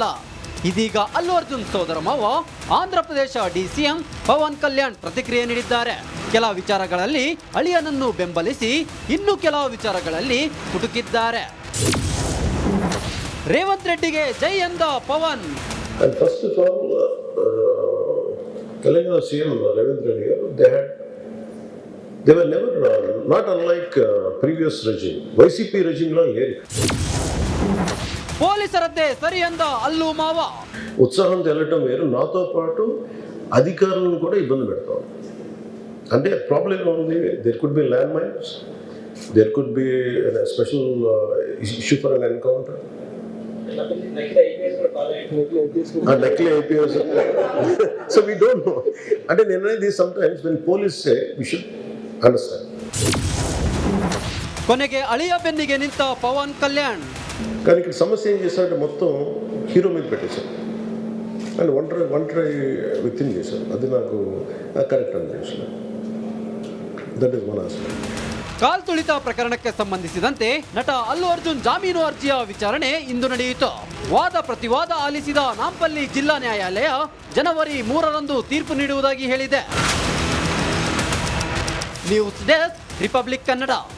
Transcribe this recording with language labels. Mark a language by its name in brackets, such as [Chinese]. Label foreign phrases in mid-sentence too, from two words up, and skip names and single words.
[Kannada] ಇದೀಗ ಅಲ್ಲು ಅರ್ಜುನ್ ಸೋದರ ಮಾವ ಆಂಧ್ರ ಪ್ರದೇಶ ಡಿಸಿಎಂ ಪವನ್ ಕಲ್ಯಾಣ್ ಪ್ರತಿಕ್ರಿಯೆ ನೀಡಿದ್ದಾರೆ. ಕೆಲ ವಿಚಾರಗಳಲ್ಲಿ ಅಳಿಯನನ್ನು ಬೆಂಬಲಿಸಿ, ಇನ್ನು ಕೆಲವು ವಿಚಾರಗಳಲ್ಲಿ ಕುಟುಕಿದ್ದಾರೆ. ರೇವಂತ್ ರೆಡ್ಡಿಗೆ ಜೈ ಎಂದ ಪವನ್. [English] First of all ತೆಲಂಗಾಣ ಸಿಎಂ ರೇವಂತ್ ರೆಡ್ಡಿ they were never not unlike previous regime. YCP regime la ಹೇರಿ [Kannada] ಪೊಲೀಸರದ್ದೇ ಸರಿ ಎಂದ ಅಲ್ಲು ಮಾವ. [Telugu] ఉత్సాహం తెలటం వేరు, నాతో పాటు అధికారులను కూడా ఇబ్బంది పెడతాం. అంటే ప్రాబ్లం ఉంది. [English] There could be land mines, there could be special issue for an encounter. [Telugu] నకిలీ ఐపీఎస్. [English] So we don't know. [Telugu] అంటే నేను అనేది [English] sometimes when police say we should understand. [Kannada] ಕೊನೆಗೆ ಅಳಿಯ ಬೆನ್ನಿಗೆ ನಿಂತ ಪವನ್ కళ్యాణ్. [Telugu] కానీ ఇక్కడ సమస్య ఏం చేశారంటే మొత్తం హీరో మీద పెట్టేశారు అండ్ ఒంటరి వ్యక్తిని చేశారు. అది నాకు కరెక్ట్ అనిపించలేదు. [English] That is one aspect. [Kannada] ಕಾಲ್ತುಳಿತ ಪ್ರಕರಣಕ್ಕೆ ಸಂಬಂಧಿಸಿದಂತೆ ನಟ ಅಲ್ಲು ಅರ್ಜುನ್ ಜಾಮೀನು ಅರ್ಜಿಯ ವಿಚಾರಣೆ ಇಂದು ನಡೆಯಿತು. ವಾದ ಪ್ರತಿವಾದ ಆಲಿಸಿದ ನಾಂಪಲ್ಲಿ ಜಿಲ್ಲಾ ನ್ಯಾಯಾಲಯ ಜನವರಿ 3ರಂದು ತೀರ್ಪು ನೀಡುವುದಾಗಿ ಹೇಳಿದೆ. ನ್ಯೂಸ್ ಡೆಸ್ಕ್, ರಿಪಬ್ಲಿಕ್ ಕನ್ನಡ.